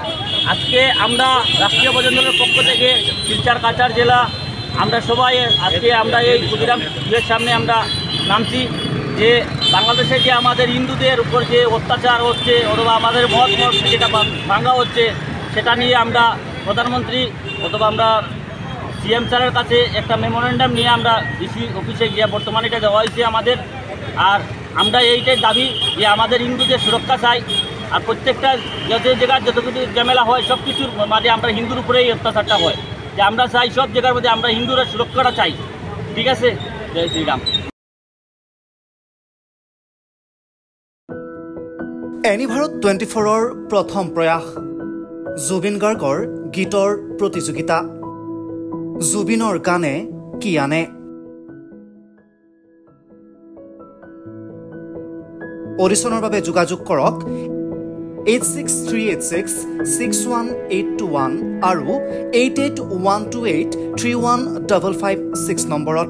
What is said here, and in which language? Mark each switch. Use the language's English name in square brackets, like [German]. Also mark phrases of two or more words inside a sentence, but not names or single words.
[Bangla] আজকে আমরা রাষ্ট্রীয় প্রজন্মের পক্ষ থেকে শিলচর কাছাড় জেলা আমরা সবাই আজকে আমরা এই ক্ষুদিরাম স্কুলের সামনে আমরা নামছি যে বাংলাদেশে যে আমাদের হিন্দুদের উপর যে অত্যাচার হচ্ছে অথবা আমাদের মত যেটা ভাঙা হচ্ছে সেটা নিয়ে আমরা প্রধানমন্ত্রী অথবা আমরা সিএম স্যারের কাছে একটা মেমোরেন্ডাম নিয়ে আমরা ডিসি অফিসে গিয়ে বর্তমানে এটা দেওয়া হয়েছে আমাদের। আর আমরা এইটাই দাবি যে আমাদের হিন্দুদের সুরক্ষা চাই। আর প্রত্যেকটা যত জায়গায় যত কিছু ঝামেলা হয় সব কিছুর মাঝে আমরা হিন্দুর উপরেই অত্যাচারটা হয়, যে আমরা চাই সব জায়গার মধ্যে আমরা হিন্দুরা সুরক্ষাটা চাই। ঠিক আছে, জয় শ্রীরাম। [Assamese] এনি ভাৰত 24ৰ প্ৰথম প্ৰয়াস জুবিন গাৰ্গৰ গীতৰ প্ৰতিযোগিতা জুবিনৰ গানে কি আনে। অডিশ্যনৰ বাবে যোগাযোগ কৰক 8638661821 আৰু 8812831556 নম্বৰত।